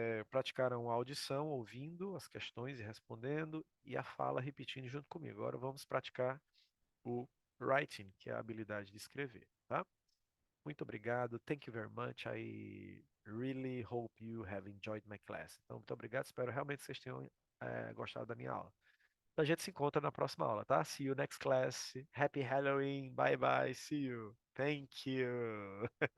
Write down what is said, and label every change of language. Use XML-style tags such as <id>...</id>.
<pt>Praticaram a audição, ouvindo as questões e respondendo, e a fala repetindo junto comigo. Agora vamos praticar o writing, que é a habilidade de escrever, tá? Muito obrigado.</pt> <en>Thank you very much. I really hope you have enjoyed my class.</en> <pt>Então, muito obrigado. Espero realmente que vocês tenham gostado da minha aula. Então, a gente se encontra na próxima aula, tá?</pt> <en>See you next class. Happy Halloween. Bye bye. See you. Thank you.</en>